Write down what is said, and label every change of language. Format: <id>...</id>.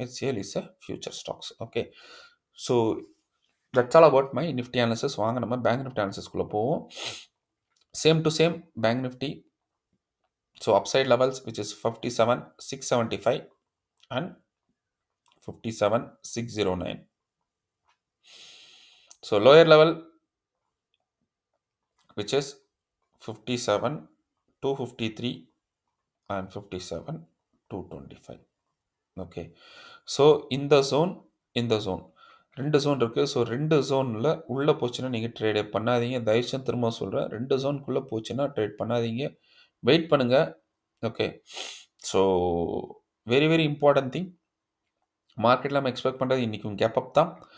<en>HCL is a future stocks. Okay. So that's all about my Nifty analysis.</en> <ta>வாங்க நம்ம bank Nifty அனாலிசிஸ்குள்ளே போவோம். Same to same bank Nifty.</ta> <en>So upside levels which is 57,675 and 57,609. So lower level which is 57,253 and 57,225.</en> <ta>Okay. So இந்த zone ரெண்டு zone இருக்குது. So ரெண்டு ஜோனில் உள்ளே போச்சுன்னா நீங்கள் ட்ரேடே பண்ணாதீங்க. தயவுசெய்து திரும்ப சொல்கிறேன், ரெண்டு ஜோனுக்குள்ளே போச்சுன்னா ட்ரேட் பண்ணாதீங்க, வெயிட் பண்ணுங்கள். Okay.</ta> <en>so very very important thing,</en> <ta>மார்க்கெட்டில் நம்ம எக்ஸ்பெக்ட் பண்ணுறது இன்றைக்கும் கேப் அப் தான்.</ta>